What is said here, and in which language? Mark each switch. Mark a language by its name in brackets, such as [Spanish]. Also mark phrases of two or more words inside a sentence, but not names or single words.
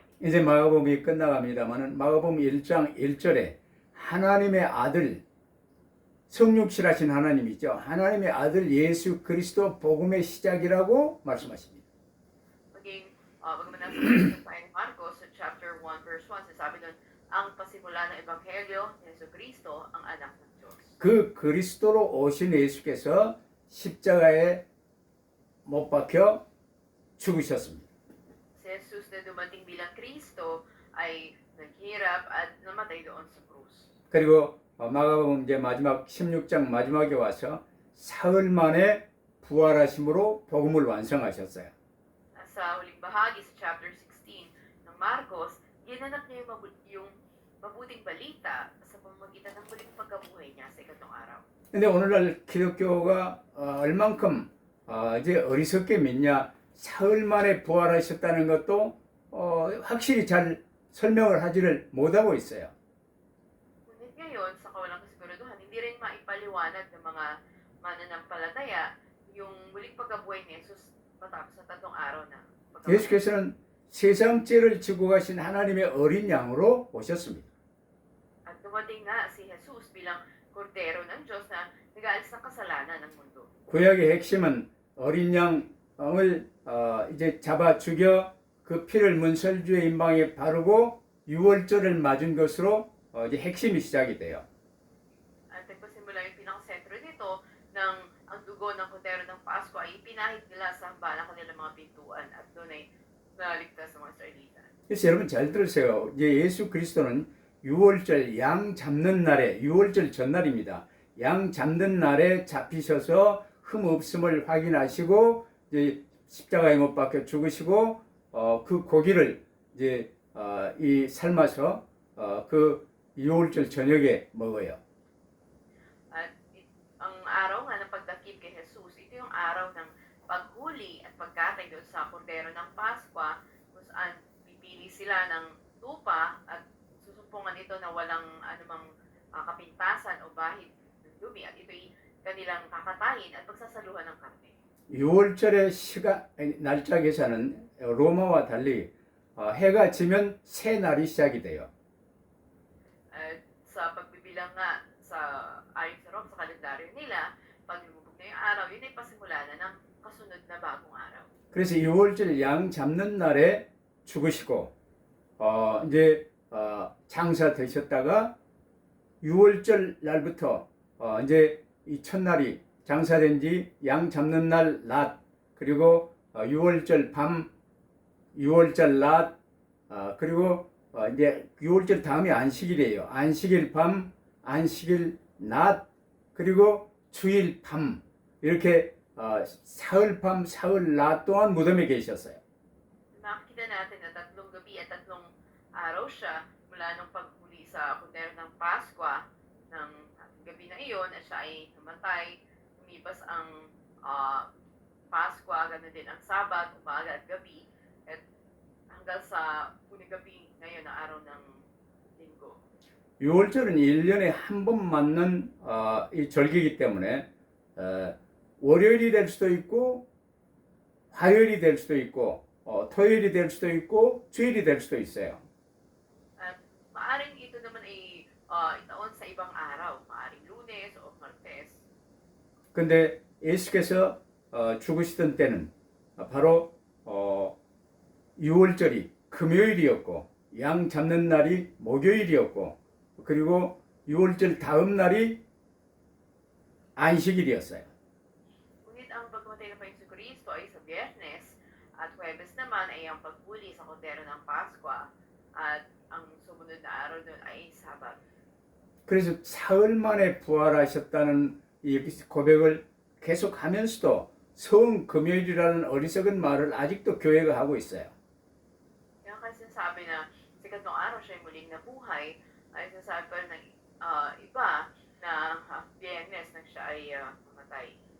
[Korean] 이제 마가복음이 끝나갑니다만 마가복음 1장 1절에 하나님의 아들 성육실하신 하나님이죠. 하나님의 아들 예수 그리스도 복음의 시작이라고 말씀하십니다. [Filipino] Bagaman nasa tayo ni Marcos sa [English] chapter 1 verse 1, [Filipino] sasabi doon, ang pasimula ng Ebanghelyo ni Jesucristo ang anak ng Diyos. [Korean] 그 그리스도로 오신 예수께서 십자가에 못 박혀 죽으셨습니다. [Filipino] Si Jesus na dumating bilang Kristo ay naghirap at namatay doon sa krus. [Korean] 그리고 마가복음 이제 마지막 16장 마지막에 와서 사흘 만에 부활하심으로 복음을 완성하셨어요. [Filipino] Sa huling bahagi sa chapter 16 ng Marcos, ginanap niya yung mabuting balita sa pamamagitan ng muling pagkabuhay niya sa ikatlong araw. [Korean] 근데 오늘날 기독교가 얼만큼 이제 어리석게 믿냐, 사흘 만에 부활하셨다는 것도 확실히 잘 설명을 하지를 못하고 있어요. [Filipino] Ngunit ngayon, sa kawalang kasiguraduhan, hindi rin maipaliwanag ng mga mananampalataya yung muling pagkabuhay ni Jesus matapos sa 3 araw na pagkabuhay. [Korean] 예수께서는 세상 죄를 지고 가신 하나님의 어린 양으로 오셨습니다. [Filipino] At dumating nga si Jesus bilang kordero ng Diyos na nag-aalis ng kasalanan ng mundo. [Korean] 구약의 핵심은 어린 양을 이제 잡아 죽여 그 피를 문설주의 임방에 바르고 유월절을 맞은 것으로 이제 핵심이 시작이 돼요. [Filipino] At nagpasimula yung pinakasentro nito ng ang dugo ng kordero ng Pasko ay ipinahid nila sa hamba ng kanilang mga pintuan at doon ay naligtas ng mga Israelita. [Korean] 그래서 여러분 잘 들으세요. 이제 예수 그리스도는 유월절 양 잡는 날에 유월절 전날입니다. 양 잡는 날에 잡히셔서 흠 없음을 확인하시고 이제 십자가에 못 박혀 죽으시고 그 고기를 이제 이 삶아서 그 유월절 저녁에 먹어요. [Filipino] At ang araw nga ng pagdakip kay Jesus, ito yung araw ng paghuli at pagkatay doon sa kordero ng Paskwa kung saan pipili sila ng tupa at susumpungan ito na walang anumang kapintasan o bahid ng dumi at ito'y kanilang kakatayin at pagsasaluhan ng karne. [Korean] 6월절의 날짜 계산은 로마와 달리 해가 지면 새 날이 시작이 돼요. [Filipino] At sa pagbibilang nga sa ayon sa Rome, sa kalendaryo nila, pag lumubog na yung araw, yun ay pasimula na ng kasunod na bagong araw. [Korean] 그래서 6월절 양 잡는 날에 죽으시고 이제 장사 되셨다가 6월절 날부터 이제 이 첫날이 장사된 지 양 잡는 날 낮 그리고 6월절 밤 6월절 낮 그리고 이제 6월절 다음이 안식일이에요. 안식일 밤 안식일 낮 그리고 주일 밤 이렇게 사흘 밤 사흘 낮 동안 무덤에 계셨어요. [Filipino] Makikita natin na 3 gabi at 3 araw siya mula nung paghuli sa kordero ng Paskwa ng gabi na iyon at siya ay namatay, lumipas ang Paskwa, ganoon din ang Sabat, umaga at gabi, at hanggang sa huling gabi ngayon na araw ng Linggo. [Korean] 6월절은 1년에 한 번 맞는 이 절기이기 때문에 월요일이 될 수도 있고 화요일이 될 수도 있고 토요일이 될 수도 있고 주일이 될 수도 있어요. [Filipino] At maaring ito naman ay itaon sa ibang araw, maaring Lunes o Martes. [Korean] 근데 예수께서 죽으시던 때는 바로 6월절이 금요일이었고 양 잡는 날이 목요일이었고 그리고 6월절 다음 날이 안식일이었어요. [Filipino] Ngunit ang pagkamatay ng Panginoon Kristo ay sa Biyernes at Huwebes naman ay ang paghuli sa kordero ng Paskwa at ang sumunod na araw doon ay Sabat. [Korean] 그래서 사흘 만에 부활하셨다는 이 고백을 계속하면서도 성금요일이라는 어리석은 말을 아직도 교회가 하고 있어요. [Filipino] Kaya kasi sinasabi na sa ikatlong araw siya ay muling nabuhay, ay sinasabi pa rin ng iba na Biyernes nang siya ay mamatay.